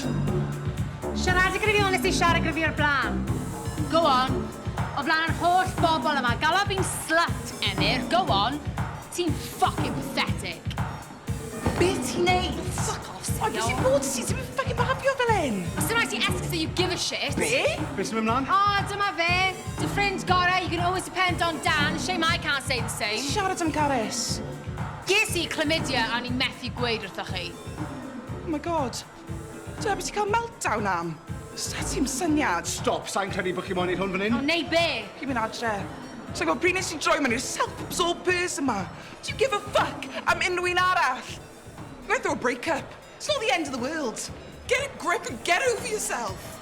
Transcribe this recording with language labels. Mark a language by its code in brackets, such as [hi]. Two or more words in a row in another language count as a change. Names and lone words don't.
[cy] Siarad gyda fi ond nes i siarad gyda fi o'r blaen. [en] Go on. [cy] O flaen yr holl bobl yma. Gala fi'n slut, Emyr. [en] Go on. [cy] Ti'n [en] fucking pathetic. [cy] Be ti'n neud? [en] Fuck off, [cy] O, beth sy'n bod ti? Ti'n ffocin bahafio fel hyn? Os dim rhaid ti esgus [en] that you give a shit. [cy] Be? Be sy'n mynd mlaen? Oh, dyma fe. Dy ffrind gorau, [en] you can always depend on Dan. Shame I can't say the same. [cy] Siarad am Carys. Ges i chlamydia a ni'n methu gweud wrthoch chi. [en] Oh my god. [cy] Dyna beth ti'n cael meltdown am? Sa ti'n syniad? Stop, sa'n credu bod chi moyn neud hwn fan hyn? O, neu be? Chi'n mynd adre. Sa'n gwybod pryd nes i droi mewn i'r [en] self-absorbed person [cy] yma. [en] Do you give a fuck [cy] am unrhyw un arall? [en] I'm going through a breakup. It's not the end of the world. Get a grip and get over yourself.